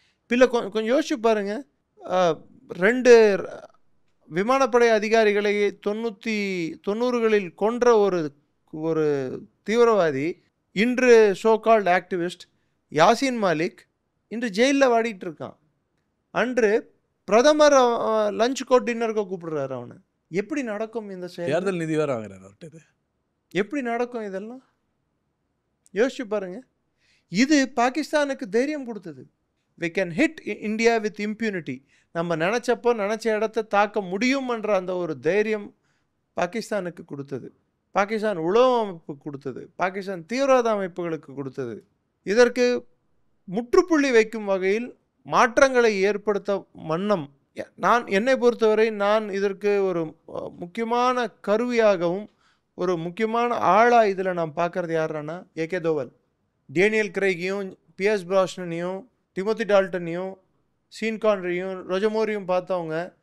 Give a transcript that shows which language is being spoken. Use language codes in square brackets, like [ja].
[ta] பிள்ளை கொஞ்சம் யோசிச்சு பாருங்கள், 2 விமானப்படை அதிகாரிகளை 90களில் கொன்ற ஒரு தீவிரவாதி, இன்று so called activist Yasin Malik இன்று ஜெயிலில் வாடிட்டு இருக்கான். அன்று பிரதமர் லஞ்ச் கோ டின்னருக்கு கூப்பிடுறாரு அவனை. எப்படி நடக்கும் இந்த தேர்தல் நிதி வேற வாங்குறாரு? எப்படி நடக்கும் இதெல்லாம் யோசிச்சு பாருங்க. இது பாகிஸ்தானுக்கு தைரியம் கொடுத்தது. [en] we can hit India with impunity. [ta] நம்ம நினச்சப்போ நினச்ச இடத்த தாக்க முடியும் என்ற அந்த ஒரு தைரியம் பாகிஸ்தானுக்கு கொடுத்தது, பாகிஸ்தான் உளவு அமைப்பு கொடுத்தது, பாகிஸ்தான் தீவிரவாத அமைப்புகளுக்கு கொடுத்தது. இதற்கு முற்றுப்புள்ளி வைக்கும் வகையில் மாற்றங்களை ஏற்படுத்த வண்ணம் என்னை பொறுத்தவரை நான் இதற்கு ஒரு முக்கியமான கருவியாகவும் ஒரு முக்கியமான ஆளாக இதில் நான் பார்க்குறது யாருன்னா AK Doval, Daniel கிரைகையும், piers பிராஸ்னனையும், Timothy டால்டனையும், scene கான்ரியும், ரொஜமோரியும் பார்த்தவங்க